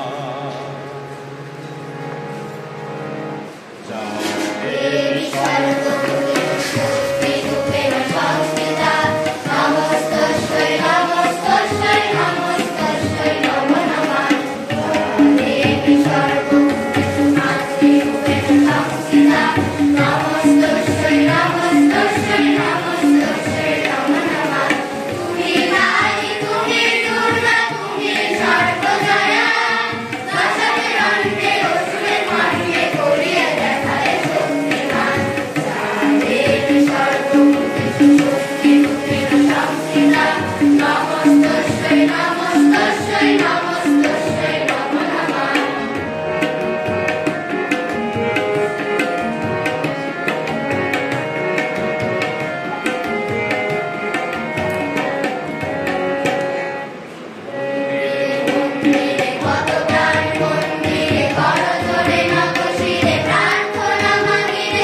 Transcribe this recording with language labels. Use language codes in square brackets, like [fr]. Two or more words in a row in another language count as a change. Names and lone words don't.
[sa] দেবী সর্বভূতেষু শক্তিরূপেণ সংস্থিতা নমস্তস্যৈ নমস্তস্যৈ নমস্তস্যৈ নমো নমঃ। দেবী সর্বভূতেষু মাতৃরূপেণ সংস্থিতা নমস্তস্যৈ নমস্তস্যৈ নমস্তস্যৈ নমো নমঃ। [bn] তুমি নারী তুমি দুর্গা তুমি সর্বজয়া দশাতে রণ্ডে অসুরে মণ্ডে করিয়া দেখালে শক্তিমান। [sa] দেবী সর্বভূতেষু শক্তিরূপেণ সংস্থিতা নমস্তস্যৈ নমস্তস্যৈ নমস্তস্যৈ নমো নমঃ। [bn] মন্দিরে কত প্রাণ মন্দিরে করজোড়ে নত শিরে প্রার্থনা মাগিরে।